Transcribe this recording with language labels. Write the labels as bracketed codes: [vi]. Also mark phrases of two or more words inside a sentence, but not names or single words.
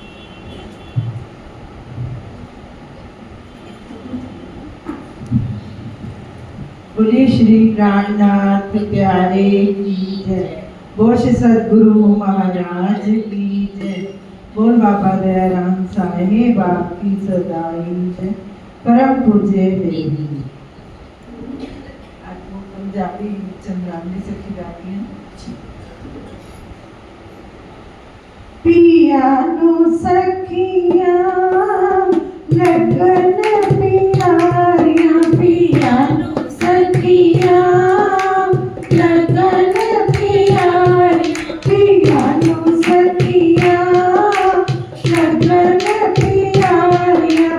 [hi] बोलिए श्री प्राणनाथ प्यारे की जय। बोल श्री सदगुरु महाराज की जय। बोल बाबा दयाराम साहेब आपकी सदाई जय। परम पूज्य बेदी। आज वो पंजाबी चंद्रावली से खिलाती हैं। [pa] ਪਿਆ ਨੂੰ ਸਖੀਆ ਲਗਨ ਪਿਆਰੀਆ, ਪਿਆ ਨੂੰ ਸਖੀਆ ਲਗਨ ਪਿਆਰੀ, ਪਿਆ ਨੂੰ ਸਖੀਆ ਲਗਨ ਪਿਆਰੀਆ,